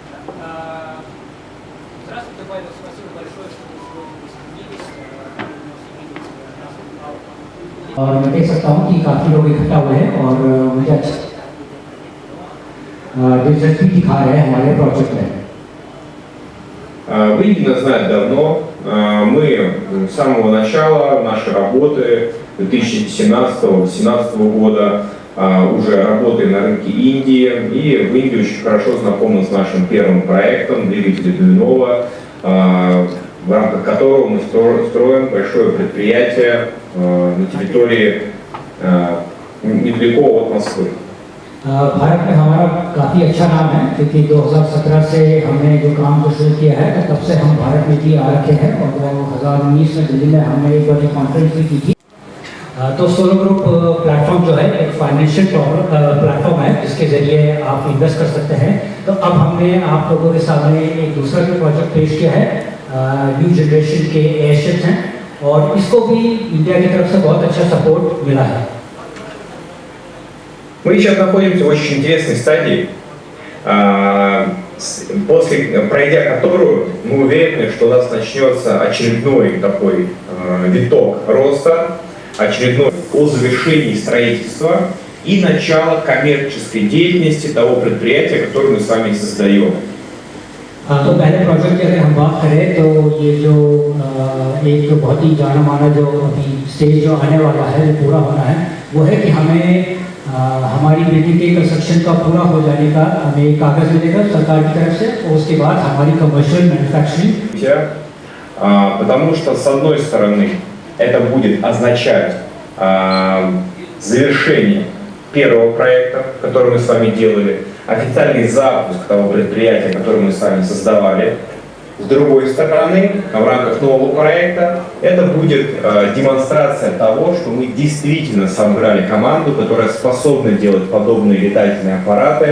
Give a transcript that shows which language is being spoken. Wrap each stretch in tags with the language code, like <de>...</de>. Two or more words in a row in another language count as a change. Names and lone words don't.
<hi>और मैं देख सकता हूँ कि काफ़ी लोग इकट्ठा हुए हैं और मुझे दिलचस्पी दिखा रहे हैं हमारे प्रोजेक्ट में।</hi> <ru>Вы нас знаете давно. Мы с самого начала нашей работы 2017-2018 года уже работаем на рынке Индии. И в Индии очень хорошо знакомы с нашим первым проектом двигателя Дуйнова, в рамках которого мы строим большое предприятие на территории недалеко от Москвы.</ru> <hi>भारत में हमारा काफ़ी अच्छा नाम है क्योंकि 2017 से हमने जो काम को शुरू किया है तो तब से हम भारत में भी आ रखे हैं और 2019 में दिल्ली में हमने एक बड़ी कॉन्फ्रेंस भी की थी। तो सोलो ग्रुप प्लेटफॉर्म जो है एक</hi> <en>financial platform</en> <hi>है जिसके ज़रिए आप इन्वेस्ट कर सकते हैं। तो अब हमने आप लोगों के सामने एक दूसरा भी प्रोजेक्ट पेश किया है,</hi> <en>new generation</en> <hi>के एयरशिप्स हैं और इसको भी इंडिया की तरफ से बहुत अच्छा सपोर्ट मिला है।</hi> <ru>Мы сейчас находимся в очень интересной стадии, пройдя которую мы уверены, что у нас начнется очередной такой виток роста, очередной по завершении строительства и начало коммерческой деятельности того предприятия, которое мы с вами создаем.</ru> <hi>तो पहले प्रोजेक्ट की अगर हम बात करें तो ये जो एक बहुत ही जाना माना जो अभी स्टेज जो आने वाला है जो पूरा होना है वो है कि हमें हमारी बिल्डिंग के कंस्ट्रक्शन का पूरा हो जाने का हमें कागज मिलेगा सरकार की तरफ से और उसके बाद हमारी</hi> <en>commercial manufacturing.</en> <ru>Потому что с одной стороны это будет означать завершение первого проекта, который мы с вами делали, официальный запуск того предприятия, которое мы с вами создавали. С другой стороны, в рамках нового проекта, это будет демонстрация того, что мы действительно собрали команду, которая способна делать подобные летательные аппараты.</ru>